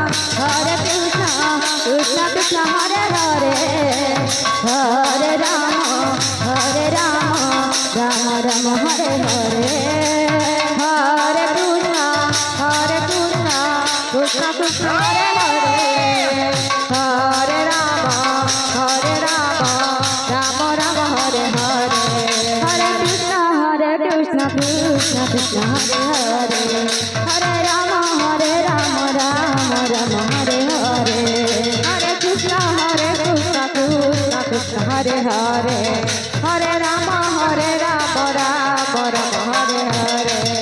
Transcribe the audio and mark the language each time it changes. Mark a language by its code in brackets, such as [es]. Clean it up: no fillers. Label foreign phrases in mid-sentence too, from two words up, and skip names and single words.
[sa] କୃଷ୍ଣ କୃଷ୍ଣ ହରେ ହରେ ହରେ ରାମ ରାମ ରାମ ହରେ ହରେ ହରେ କୃଷ୍ଣ କୃଷ୍ଣ କୃଷ୍ଣ ହରେ ହରେ হরে রাম রাম রাম হরে হরে হরে কৃষ্ণ কৃষ্ণ কৃষ্ণ হরে হরে হরে রাম রাম রাম হরে হরে হরে কৃষ্ণ কৃষ্ণ কৃষ্ণ হরে হরে হরে রাম রাম রাম হরে হরে